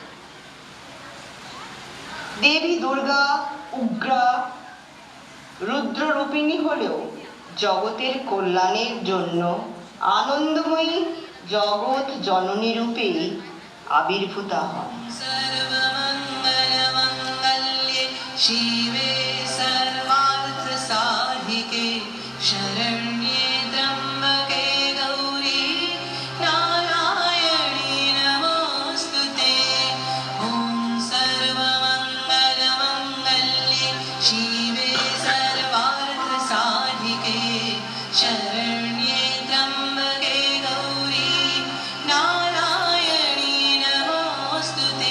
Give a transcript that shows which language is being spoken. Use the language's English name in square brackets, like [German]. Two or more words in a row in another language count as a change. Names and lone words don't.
[Bangla] দেবী দুর্গা উগ্রা রুদ্ররূপিণী হলেও জগতের কল্যাণের জন্য আনন্দময়ী জগৎ জননী রূপেই আবির্ভূতা হন। [Sanskrit] सर्वमङ्गलमङ्गल्ये शिवे सर्वार्थसाधिके शरण्ये त्र्यम्बके गौरी नारायणी नमोऽस्तुते। ॐ सर्वमङ्गलमङ्गल्ये शिवे सर्वार्थसाधिके शरण्ये त्र्यम्बके गौरी नारायणी नमोऽस्तुते।